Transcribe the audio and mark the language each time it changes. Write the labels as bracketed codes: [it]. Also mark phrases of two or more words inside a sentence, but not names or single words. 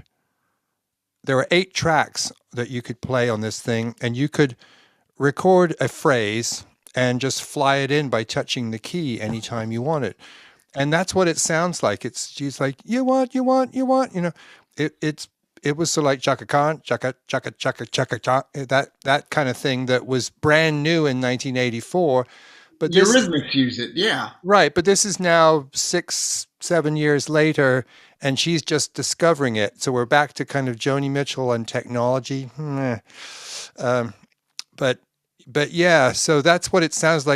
[en] There are 8 tracks that you could play on this thing, and you could record a phrase and just fly it in by touching the key anytime you want it. And that's what it sounds like. She's like, you want, you know, it was sort of like chaka khan, chaka, chaka, chaka, chaka, chaka, that kind of thing that was brand new in 1984. But the Eurythmics use it, yeah. Right, but this is now 6-7 years later, and she's just discovering it. So we're back to kind of Joni Mitchell and technology. But yeah, so that's what it sounds like.